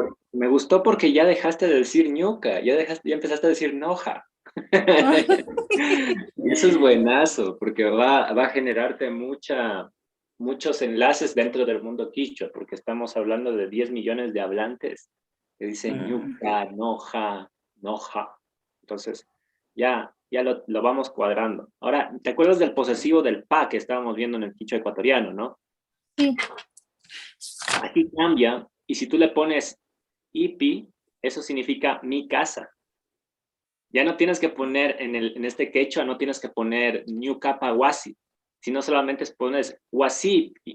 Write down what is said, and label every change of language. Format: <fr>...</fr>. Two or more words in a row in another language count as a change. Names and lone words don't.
<es>Me gustó porque ya dejaste de decir ñuca, ya empezaste a decir noja. Y eso es buenazo, porque va a generarte muchos enlaces dentro del mundo quichua, porque estamos hablando de 10 millones de hablantes que dicen Mm,</es> <qu>ñuca, noja, noja.</qu> <es>Entonces, ya lo vamos cuadrando. Ahora, ¿te acuerdas del posesivo del pa que estábamos viendo en el quichua ecuatoriano, no? sí. Aquí cambia, y si tú le pones ipi, eso significa mi casa. Ya no tienes que poner en este quechua, no tienes que poner</es> <qu>new capa wasi,</qu> <es>sino solamente pones wasi,</es>